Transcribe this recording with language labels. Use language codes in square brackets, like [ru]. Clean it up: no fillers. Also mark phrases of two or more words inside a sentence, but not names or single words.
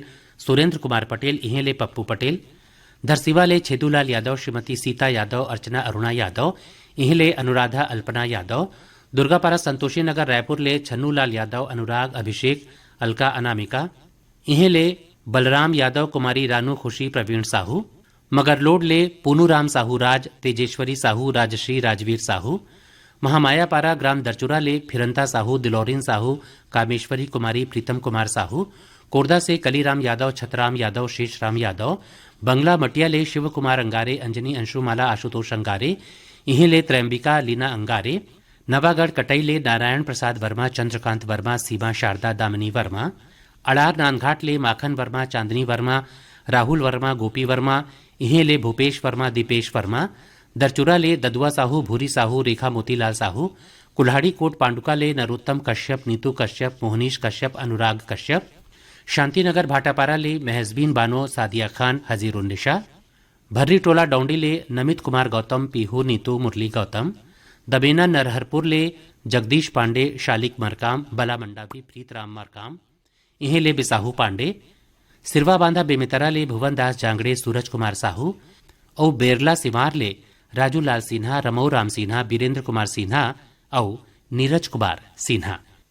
[hne] सुरेंद्र कुमार पटेल इहे ले पप्पू पटेल धरसीवा ले छेदूलाल यादव श्रीमती सीता यादव अर्चना अरुणा यादव इहे ले अनुराधा अल्पना यादव दुर्गापारा संतोषी नगर रायपुर ले छन्नूलाल यादव अनुराग अभिषेक अलका अनामिका इहे ले बलराम यादव कुमारी रानू खुशी प्रवीण साहू मगरलोड ले पूनूराम साहू राज तेजेश्वरी साहू राजश्री राजवीर साहू महामायापारा ग्राम दरचुरा ले फिरंता साहू दिलौरीन साहू कामेश्वरी कुमारी प्रीतम कुमार साहू कोरदा से कलीराम यादव छतराम यादव शेषराम यादव बंगला मटिया ले शिव कुमार अंगारे अंजनी अंशुमाला आशुतोष अंगारे इहे ले त्रैम्बिका लीना अंगारे नवागढ़ कटई ले नारायण प्रसाद वर्मा चंद्रकांत वर्मा सीमा शारदा दामिनी वर्मा अड़ार नानघाट ले माखन वर्मा चांदनी वर्मा राहुल वर्मा गोपी वर्मा इहे ले भूपेश वर्मा दीपेश वर्मा दरचुरा ले ददुआ साहू भूरी साहू रेखा मोतीलाल साहू कुल्हाड़ी कोट पांडुका ले नरोत्तम कश्यप नीतू कश्यप मोहनीश कश्यप अनुराग कश्यप शांतिनगर भाटापारा ले महजबीन बानो सादिया खान हजीरुन्निशा भर्री टोला डौंडी ले नमित कुमार गौतम पीहू नीतू मुरली गौतम दबेना नरहरपुर ले जगदीश पांडे शालिक मरकाम बला मंडावी प्रीतराम मरकाम इहे ले बिसाहू पांडे सिरवा बांधा बेमितरा ले भुवन दास जांगड़े सूरज कुमार साहू और बेरला सिवार ले राजू लाल सिन्हा रमऊ राम सिन्हा बीरेंद्र कुमार सिन्हा और नीरज कुमार सिन्हा।